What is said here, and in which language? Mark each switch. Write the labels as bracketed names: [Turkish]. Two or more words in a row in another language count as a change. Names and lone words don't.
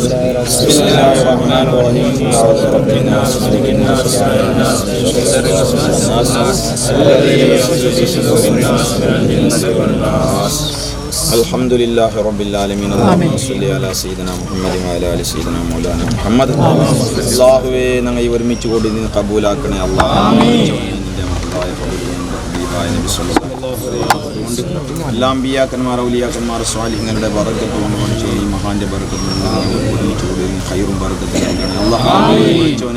[Arabic] بسم الله الرحمن الرحيم. أعوذ برب الناس ملك الناس إله الناس من شر الوسواس الذي يوسوس في صدور الناس من الجنة والناس. الحمد لله رب العالمين. اللهم صل على سيدنا محمد وعلى آل سيدنا مولانا محمد. [Malayalam] അല്ലാഹുവേ ഞങ്ങൾ ഈ ഒരുമിച്ച് കൂടി നീ കബൂലാക്കണേ അല്ലാഹ്. എല്ലാ അമ്പിയാക്കന്മാർ ഔലിയാക്കന്മാർ സ്വാലിഹ്ങ്ങളുടെ ബറക്കത്ത് കൊണ്ട് ഈ മഹാന്റെ ബറക്കത്ത് ഒരുമിച്ച് കൂടി ഖൈറും ബറക്കത്തും നൽകണേ അല്ലാഹ്.